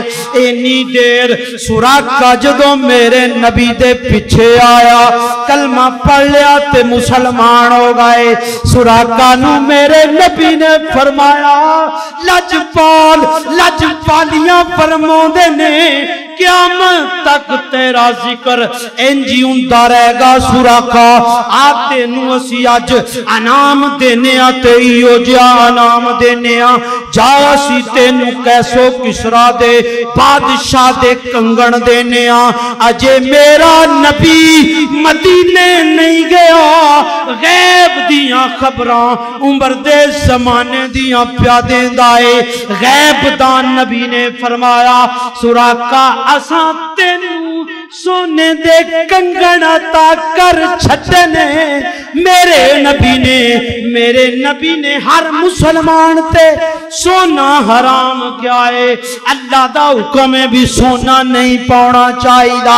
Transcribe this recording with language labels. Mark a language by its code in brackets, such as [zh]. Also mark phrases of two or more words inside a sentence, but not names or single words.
[pa] اینی دیر سراقہ جدوں میرے نبی دے پیچھے آیا، کلمہ پڑھ لیا تے مسلمان ہو گئے۔ سراقہ نو میرے نبی نے فرمایا لجپالیاں فرماؤندے نے قیامت تک تیرا ذکر انجی ہوندا رہے گا سراقہ، آ تینوں اسی اج انعام دینے آ تے ایو جیا انعام دینے آ، جا اسی تینوں کیسو کسرا دے بادشاہ دے کنگن دینے آ۔ اجے میرا نبی مدینے نہیں گیا، غیب دیاں خبراں عمر دے زمانے دیاں پیا دیندا اے۔ غیب دان نبی نے فرمایا سراقہ اساں تینوں سونے دے کنگن عطا کر چھٹنے۔ میرے نبی نے ہر مسلمان تے سونا حرام کیا ہے، اللہ دا حکم ہے بھی سونا نہیں پاؤنا چاہیے۔